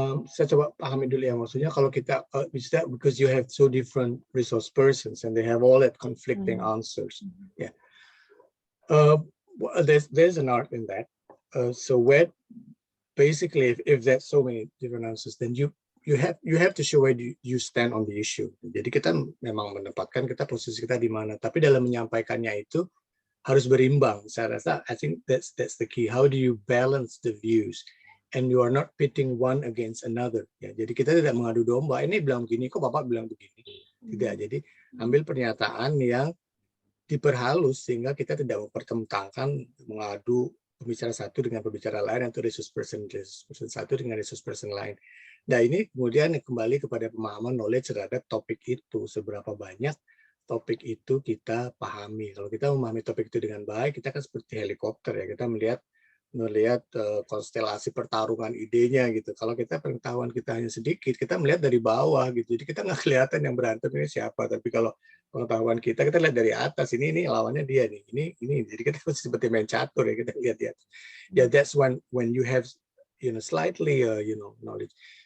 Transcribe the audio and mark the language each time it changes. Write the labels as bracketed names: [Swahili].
[Indonesian] Saya coba pahami dulu ya, maksudnya kalau kita [English] because you have so different resource persons and they have all that conflicting answers. Yeah. There's an art in that. So where basically if there's so many different answers, then you have to show where you stand on the issue. [Indonesian] Jadi kita memang menempatkan posisi kita di mana, tapi dalam menyampaikannya itu harus berimbang. Saya rasa [English] I think that's the key. How do you balance the views? And you are not pitting one against another. [Indonesian] Ya, jadi kita tidak mengadu domba. Ini bilang begini, kok Bapak bilang begini. Tidak. Jadi ambil pernyataan yang diperhalus sehingga kita tidak mempertentangkan, mengadu pembicara satu dengan pembicara lain atau resource person satu dengan resource person lain. Nah ini kemudian kembali kepada pemahaman knowledge terhadap topik itu. Seberapa banyak topik itu kita pahami. Kalau kita memahami topik itu dengan baik, kita kan seperti helikopter ya. Kita melihat konstelasi pertarungan idenya gitu. Kalau pengetahuan kita hanya sedikit, kita melihat dari bawah gitu. Jadi kita nggak kelihatan yang berantem ini siapa. Tapi kalau pengetahuan kita lihat dari atas, ini lawannya dia nih, ini. Jadi kita seperti main catur ya, kita lihat di atas. [English] Ya, that's when you have slightly knowledge.